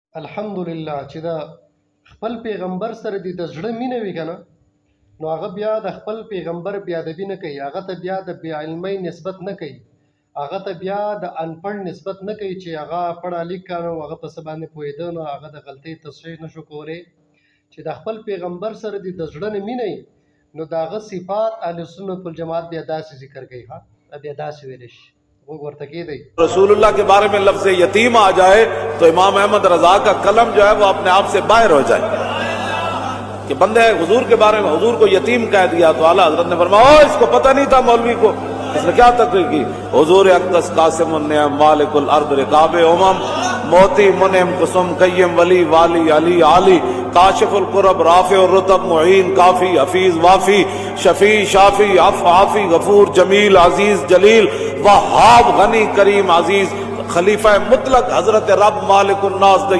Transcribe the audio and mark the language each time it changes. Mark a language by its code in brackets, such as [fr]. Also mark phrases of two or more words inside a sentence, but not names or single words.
[ps] الحمدلله چې دا خپل پیغمبر سره د زړه مینه وي کنه، نو هغه بیا د خپل پیغمبر بیا ادبي نه کوي، هغه ته بیا د بې علمۍ نسبت نه کوي، هغه ته بیا د انپړ نسبت نه کوي چې هغه پړه لیکه نو هغه په څه باندې پوهېده نو هغه د غلطۍ تصحیح نشو کولی. چې د خپل پیغمبر سره د زړه نه مینه وي نو د هغه صفات اهل سنت والجماعت بیا داسې ذکر کوي. ها بیا داسې ویلی شي ورته کېدی [ur] رسول اللہ کے بارے میں لفظ یتیم آ جائے تو امام احمد رضا کا قلم جو ہے وہ اپنے آپ سے باہر ہو جائے کہ بندے حضور کے بارے میں حضور کو یتیم کہہ دیا تو اعلیٰ حضرت نے فرمایا اس کو پتا نہیں تھا مولوی کو، اس نے کیا تقریر کی. حضور اقدس قاسم مالک الارض رکاب امم موتی منعم قسم قیوم ولی والی علی عالی کاشف الکرب رافع اور رتب معین کافی حفیظ وافی شفیع شافی عفو عافی غفور جمیل عزیز جلیل وہاب غنی کریم عزیز خلیفہ مطلق حضرت رب مالک الناس